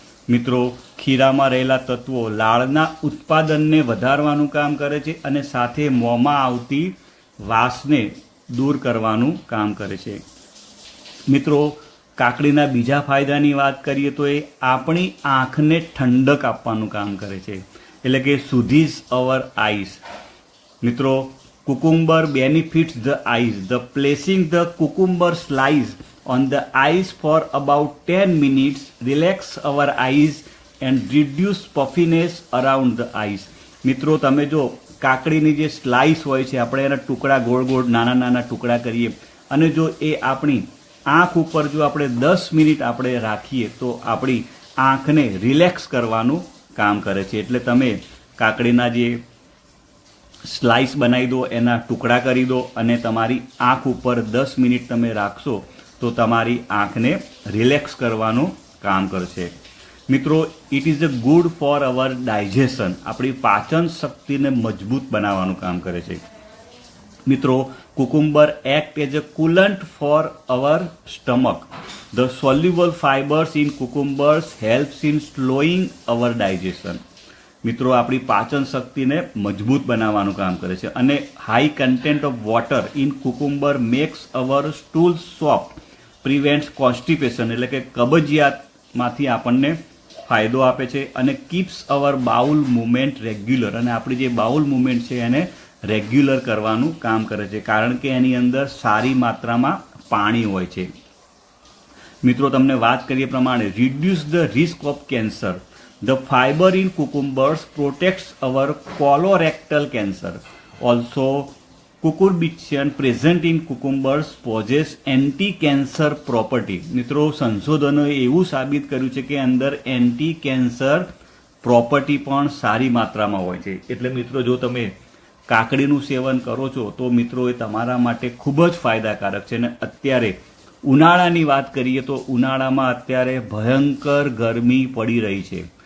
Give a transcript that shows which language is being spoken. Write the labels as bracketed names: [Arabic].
[Gujarati] મિત્રો, ખીરામાં રહેલા તત્વો લાળના ઉત્પાદનને વધારવાનું કામ કરે છે અને સાથે મોંમાં આવતી વાસને દૂર કરવાનું કામ કરે છે. મિત્રો, કાકડીના બીજા ફાયદાની વાત કરીએ તો એ આપણી આંખને ઠંડક આપવાનું કામ કરે છે. એટલે કે [English] soothes our eyes. મિત્રો, cucumber benefits the eyes. The placing the cucumber slice on the eyes for about 10 minutes relax our eyes and reduce puffiness around the eyes. [Gujarati] મિત્રો, તમે જો કાકડીની જે સ્લાઇસ હોય છે, આપણે એના ટુકડા ગોળ ગોળ નાના નાના ટુકડા કરીએ અને જો એ આપણી આંખ ઉપર જો આપણે 10 મિનિટ આપણે રાખીએ તો આપણી આંખને રિલેક્સ કરવાનું કામ કરે છે. એટલે તમે કાકડીના જે સ્લાઇસ બનાવી દો, એના ટુકડા કરી દો અને તમારી આંખ ઉપર 10 મિનિટ તમે રાખશો તો તમારી આંખને રિલેક્સ કરવાનું કામ કરશે. મિત્રો, [English] It is a good for our digestion. [Gujarati] આપણી પાચન શક્તિને મજબૂત બનાવવાનું કામ કરે છે. [English] મિત્રો, cucumber act as a coolant for our stomach. The soluble fibers in cucumbers helps in slowing our digestion. [Gujarati] મિત્રો, આપણી પાચન શક્તિને મજબૂત બનાવવાનું કામ કરે છે અને [English] high content of water in cucumber makes our stool soft, prevents constipation [Gujarati] એટલે કે કબજિયાતમાંથી આપણને ફાયદો આપે છે અને [English] keeps our bowel movement regular, [Gujarati] અને આપણી જે બાઉલ મુવમેન્ટ છે એને રેગ્યુલર કરવાનું કામ કરે છે કારણ કે એની અંદર સારી માત્રામાં પાણી હોય છે. [English] મિત્રો, [Gujarati] તમને વાત કરીએ પ્રમાણે [English] Reduce the risk of cancer. The fiber in cucumbers protects our colorectal cancer. Also, cucurbitacin present in cucumbers possess anti-cancer property. [Gujarati] મિત્રો, સંશોધનોએ એવું સાબિત કર્યું છે કે અંદર એન્ટી-કેન્સર પ્રોપર્ટી પણ સારી માત્રામાં હોય છે. એટલે મિત્રો, જો તમે કાકડીનું સેવન કરો છો તો મિત્રો એ તમારા માટે ખૂબ જ ફાયદાકારક છે. અને અત્યારે ઉનાળાની વાત કરીએ તો ઉનાળામાં અત્યારે ભયંકર ગરમી પડી રહી છે